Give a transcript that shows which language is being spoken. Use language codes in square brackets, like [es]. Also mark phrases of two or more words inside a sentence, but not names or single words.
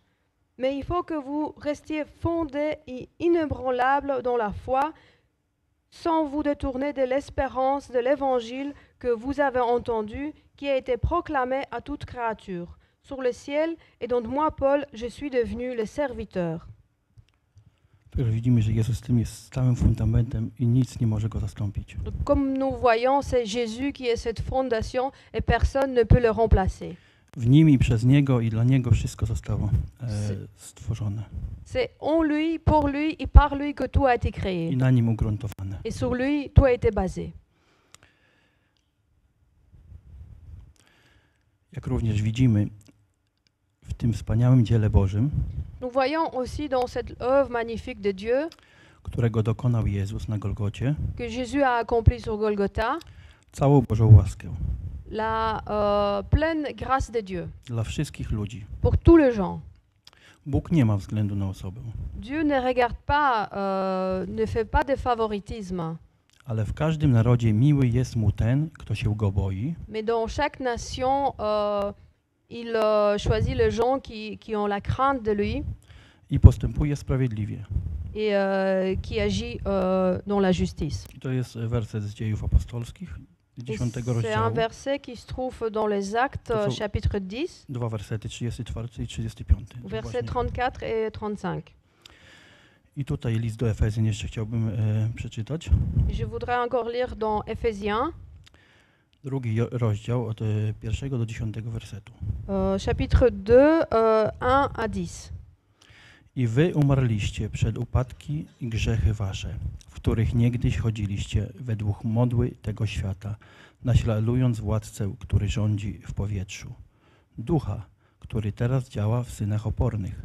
[fr] Mais il faut que vous restiez fondés et inébranlables dans la foi, sans vous détourner de l'espérance de l'évangile que vous avez entendu, qui a été proclamé à toute créature, sur le ciel, et dont moi, Paul, je suis devenu le serviteur. [pl] Także widzimy, że Jezus tym jest stałym fundamentem i nic nie może go zastąpić. [fr] Donc, comme nous voyons, c'est Jésus qui est cette fondation et personne ne peut le remplacer. [pl] W Nim i przez Niego i dla Niego wszystko zostało stworzone [fr] C'est en lui, pour lui et par lui que tout a été [pl] i [fr] créé. [pl] na Nim ugruntowane. [fr] Et sur lui, tout a été basé. [pl] Jak również widzimy w tym wspaniałym dziele Bożym, [fr] Nous voyons aussi dans cette œuvre magnifique de Dieu [pl] którego dokonał Jezus na Golgocie, [fr] que Jésus a accompli sur Golgotha, [pl] całą Bożą łaskę [fr] la pleine grâce de Dieu [pl] dla wszystkich ludzi. [fr] pour tous les gens. [pl] Bóg nie ma względu na osobę, [fr] Dieu ne regarde pas, ne fait pas de favoritisme, [pl] ale w każdym narodzie miły jest mu ten, kto się go boi [fr] mais dans chaque nation, il choisit les gens qui ont la crainte de lui [pl] i postępuje sprawiedliwie. [fr] et qui agit dans la justice. [pl] I to jest werset z Dziejów Apostolskich, [fr] Et 10 c'est un [pl] rozdziału. [fr] verset qui se trouve dans les Actes, [pl] To są- [fr] chapitre 10, [pl] Dwa wersety, 34 i 35. To [fr] versets [pl] właśnie. [fr] 34 et 35. [pl] I tutaj list do Efezjan jeszcze chciałbym przeczytać. [fr] Je voudrais encore lire dans Éphésiens, [pl] Drugi rozdział od 1 do 10 wersetu. [fr] chapitre 2, 1 à 10. [pl] I wy umarliście przed upadki i grzechy wasze, w których niegdyś chodziliście według modły tego świata, naśladując władcę, który rządzi w powietrzu. Ducha, który teraz działa w synach opornych.